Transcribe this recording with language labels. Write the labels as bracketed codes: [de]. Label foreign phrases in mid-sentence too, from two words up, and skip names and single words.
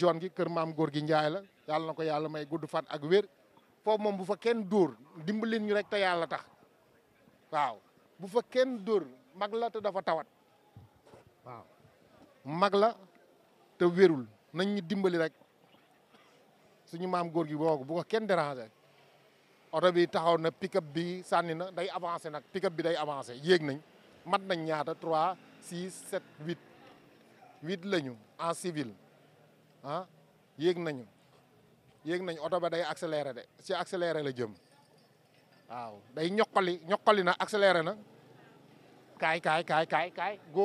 [wo] jaune gi kër maam góor gi Njaay la yàlla na ko yàlla may gudd fan ak wér foofu moom bu fa kenn dóor dimbalin ñu rek te yàlla tax waaw bu fa kenn dóor mag la te dafa tawat waaw mag la te wérul nañ ñu dimbali rek suñu maam góor gi boobu bu ko kenn déranger oto bi taxaw na pick-up bi sànni na day avancé nag pick-up bi day avancé yéeg nañ mat nañ ñaata 3 6 7 8 8 lañu [fr] en civil [wo] ah yéeg nañ oto ba day accéléré de ci accéléré la jëm waaw day ñoqali na accéléré na kaay